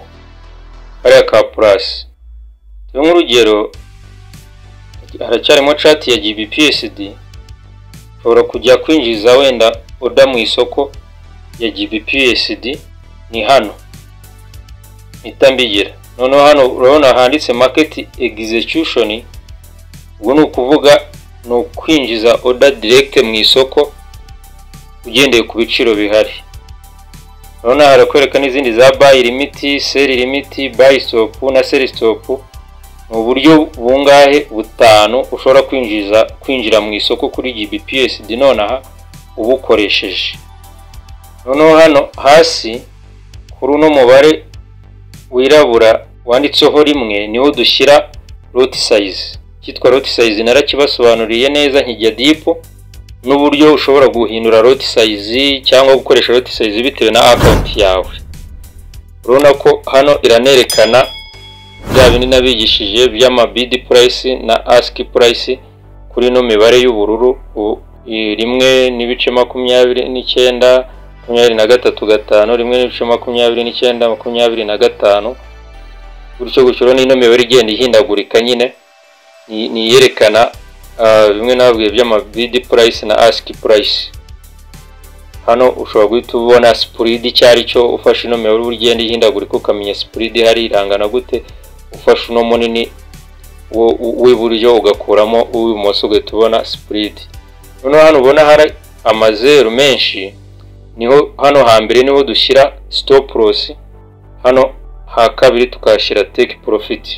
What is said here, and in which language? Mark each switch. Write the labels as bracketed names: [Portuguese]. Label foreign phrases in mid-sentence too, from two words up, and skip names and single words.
[Kinyarwanda] Kariya ka plus, twe nk'urugero haracyarimo chart ya GBP USD, ushobora kujya kwinjiza wenda order mu isoko ya GBP USD ni hano itambigira. Noneho hano urabona handitse [English] market execution, [Kinyarwanda] ubwo ni ukuvuga no kwinjiza [English] order direct [Kinyarwanda] mu isoko ugendeye ku biciro bihari. Urabona harakwereka n'izindi za [English] buy limit, sell limit, buy stop [Kinyarwanda] na [English] sell stop. [Kinyarwanda] Mu buryo bungahe butanu ushobora kwinjira mu isoko kuri GBP USD nonaha ubukoresheje. Noneho hano hasi kuri uno mubare wirabura wanditseho rimwe niho dushyira [English] lot size. [Kinyarwanda] Cyitwa [English] lot size [Kinyarwanda] narakibasobanuriye neza nkijya deep n'uburyo ushobora guhindura [English] lot size [Kinyarwanda] cyangwa gukoresha [English] lot size [Kinyarwanda] bitewe na account yawe. Urabona ko hano iranerekana bya bindi nabigishije by'ama [English] bid price [Kinyarwanda] na [English] ask price [Kinyarwanda] kuri no mibare y'ubururu 1.29, 23, 5, 1.29, 25. Gutyo n'ino mibare igenda ihindagurika nyine ni yerekana bimwe nabwiye by'ama [English] bid price [Kinyarwanda] na [English] ask price. [Kinyarwanda] Hano ushobora guhita ubona spread cyari cyo ufashe ino mibare urugenda ihindagurika ukamenya spread hari irangana gute. Ufashe uno munini w'iburyo ugakuramo uw'ibumoso ugahita ubona spread. Noneho hano ubona hari amazeru menshi, niho hano hambere niho dushyira [English] stop loss, [Kinyarwanda] hano ha kabiri tukashyira [English] take profit.